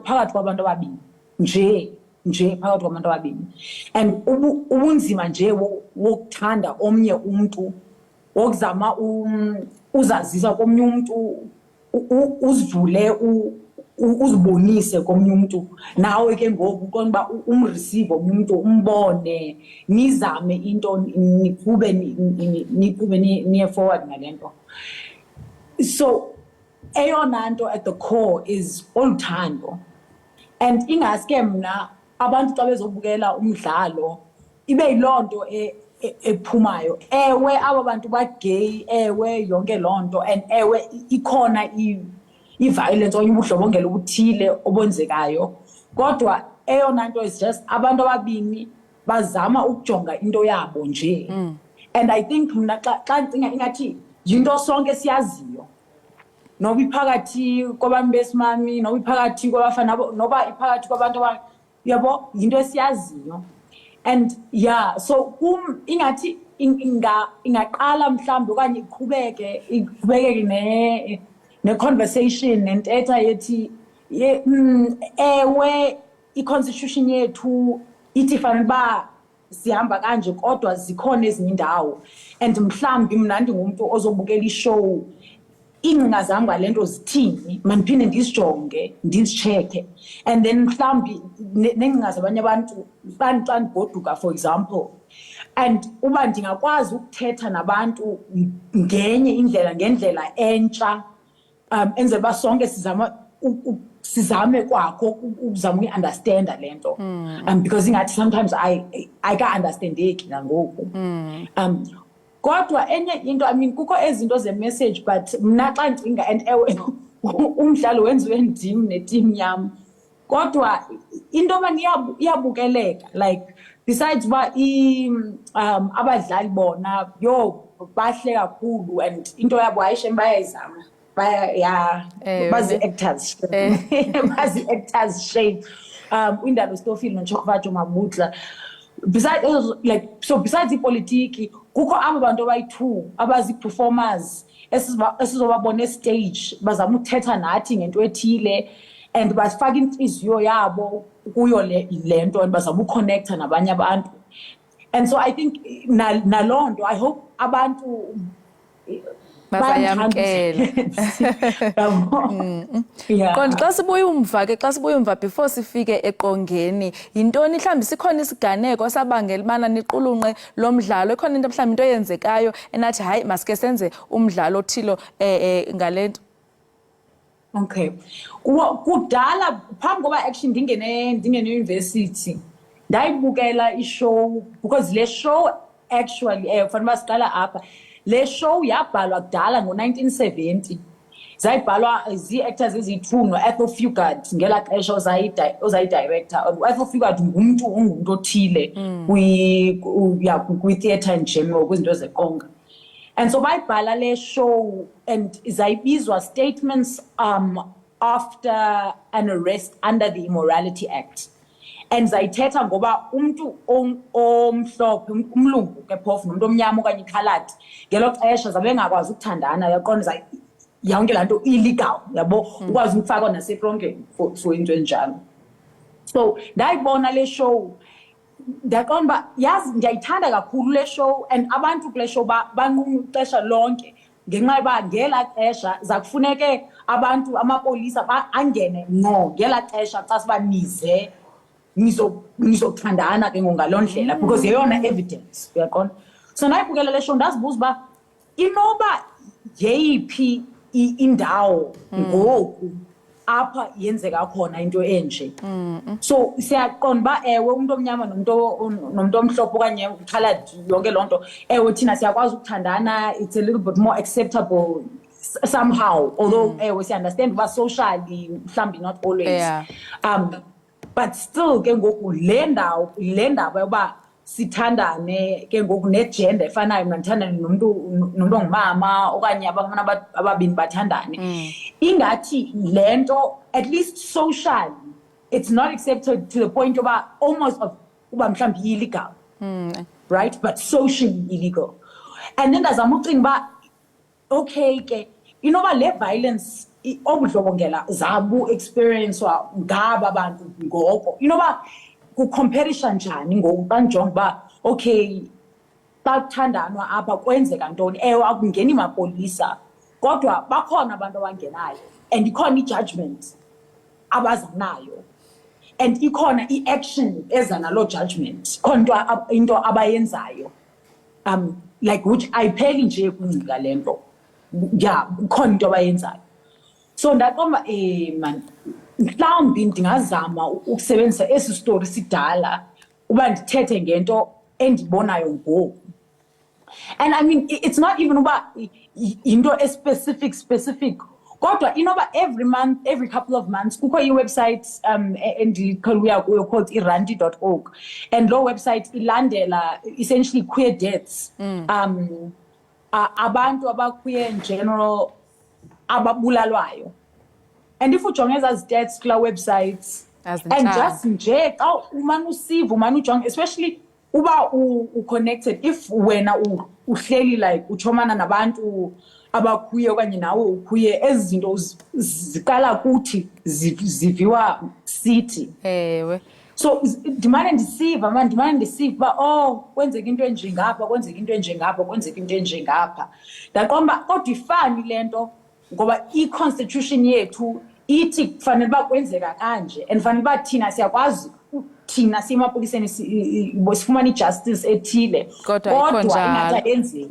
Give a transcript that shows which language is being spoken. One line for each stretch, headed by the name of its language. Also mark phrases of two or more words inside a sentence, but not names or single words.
Xhosa: phakathi kwabantu ababini nje phakathi kwabantu ababini, and ubunzima nje wokuthanda omnye umuntu, wokuzama uzazisa komnye umuntu, uzivule uzibonise komnye umuntu, nawe ke ngoku konba umreceive omnye umuntu, umbone, nizame into niqhube niye forward ngalento. So eyona nto
English: at the core
Xhosa: is oluthando, and ingaske mna abantu xa bezobukela umdlalo ibe yiloo nto ephumayo. Ewe aba bantu bagay, ewe yonke loo nto, and ewe ikhona i-violence okanye ubudlobongela obuthile obenzekayo, kodwa eyona nto
English: is just
Xhosa: abantu ababini bazama ukujonga into yabo nje.
English: And I think
Xhosa: mna xa ndicinga ingathi yinto sonke siyaziyo, noba iphakathi kwabantu besimami, noba iphakathi kwabafana, noba iphakathi kwabantu yabo, yinto esiyaziyo.
English: And yeah, so
Xhosa: ingathi ingaqala mhlawumbi okanye iqhubeke ne-conversation nentetha yethi ewe i-constitution yethu ithi fanele uba sihamba kanje, kodwa zikhona ezinye indawo. And mhlawumbi mna ndingumntu ozobukela ishow, iingcinga zam ngale nto zithini, mandiphinde ndizijonge ndizitshekhe, and then mhlawumbi neengcinga zabanye abantu xa ndigoduka
English: for example,
Xhosa: and uba ndingakwazi ukuthetha nabantu ngendlela entsha, enzela uba sonke sizame kwakho ukuzama uyi-understanda le nto, because ingathi sometimes ayika-understandeki nangoku. Kodwa enye into,
English: I mean
Xhosa: kukho ezinto ze-message, but mna xa ndicinga, and ewe umdlalo wenziwe ndim netim yam, kodwa into yoba iyabukeleka,
English: like besides
Xhosa: uba abadlali bona bahle kakhulu, and into yabo ayishem bayayizama, bazi-actors bazi-actors shame. Indalo Stofile noChokvatsho Mabutla. Besides ipolitiki kukho abo bantu abayi-2 abazi-performers esizobabona estage bazama ukuthetha nathi ngento ethile, and bafaka intliziyo yabo kuyo le nto, and bazama ukukhonektha nabanye abantu.
English: And so I think
Xhosa: naloo nto
English: I hope abantu
Xhosa: bazayamkela. Konke xa sibuya umva before sifike eqongeni, yintoni mhlawumbi sikhona isiganeko esabangela ubana niqulunqe lo mdlalo, ikhona into mhlawumbi into eyenzekayo enathi hayi masike senze umdlalo othilo ngale nto? Okay. Kudala phambi koba actually ndingene university ndayibukela ishow, because le show actually kufanele siqala apha. Le show yabhalwa kudala ngo-1970. Zayibhalwa zii-actors eziyi-2 no-Ethel Fugard ngelaa xesha ozayidirector. U-Ethel Fugard ngumntu othile kwi-theatre
English: in general,
Xhosa: kwizinto zeqonga.
English: And so
Xhosa: bayibhala le show
English: and zayibizwa statements after an arrest under the Immorality Act.
Xhosa: And zayithetha ngoba umuntu omhlophe umlungu ke phofu nomuntu omnyama okanye ikhaladi ngelo xesha zabe ngakwazi ukuthandana yaqonda yonke lanto illegal yabo ukwazi ukufaka nasepronkeni for into enjalo. So ndayibona le show ndaqonda yazi ndiyayithanda kakhulu le show and abantu kule show banquma ixesha lonke ngenxa yoba ngela xesha zakufuneke abantu amapolisa angene ngqo ngela xesha xa sibanize nizothandana ke ngaloo ndlela because yeyona evidence uyaqonda. So ndayibukela le show ndazibuza uba inoba yeyiphi indawo ngoku apha yenzeka khona into enje. So siyaqonda uba ewe umuntu omnyama nomuntu omhlophe okanye ukhaladi yonke loo nto ewe thina siyakwazi ukuthandana,
English: it's a little bit more acceptable somehow, although
Xhosa: ewe siunderstand uba
English: socially mhlawumbi not always. But still
Xhosa: ke ngoku le ndaba yoba sithandane ke ngoku negender efanayo mandithandane nomuntu ongumama okanye abantu ababini bathandane ingathi lento
English: at least socially it's not accepted to the point
Xhosa: yoba
English: almost of
Xhosa: uba mhlawumbi illegal, right,
English: but socially illegal.
Xhosa: And then ndazama ucinga uba okay ke inoba le violence obudlobongela zabu experience wa ngaba abantu ngoko inoba kucomparisha njani ngoku xa ndijonga uba okay xa kuthandanwa apha kwenzeka ntoni. Ewe akungeni mapolisa kodwa bakhona abantu abangenayo and ikhona ijudgment abaza nayo and ikhona i-action eza naloo judgment khona into abayenzayo
English: like which
Xhosa: ayipheli nje kungcika le nto khona into abayenzayo. So ndaqomba man mhlawumbi ndingazama ukusebenzisa esi story sidala uba ndithethe ngento endibonayo ngoku.
English: And I mean it's not even
Xhosa: uba into specific kodwa inoba
English: every couple of months
Xhosa: kukho i-website endikhuluya kuyo called iranti.org and lo website ilandela
English: essentially queer deaths
Xhosa: abantu abaqueer
English: in general
Xhosa: ababulalwayo.
English: And if
Xhosa: ujonge ezaa stats kula websites and just nje xa umane usiva umane ujonge especially uba u-connected if wena uhleli like uchomana nabantu abakhuye okanye nawe ukhuye ezi zinto ziqala kuthi ziviwa sithi ewe. So ndimane ndisiva uba kwenzeka into enje ngapha kwenzeka into enje ngapha kwenzeka into enje ngapha ndaqomba kodwa ifani le nto ngoba i-constitution yethu ithi kufanele uba kwenzeka kanje and fanele uba thina siyakwazi thina siyemapoliseni sifumane ijustice ethile kodwa ingathi ayenzeki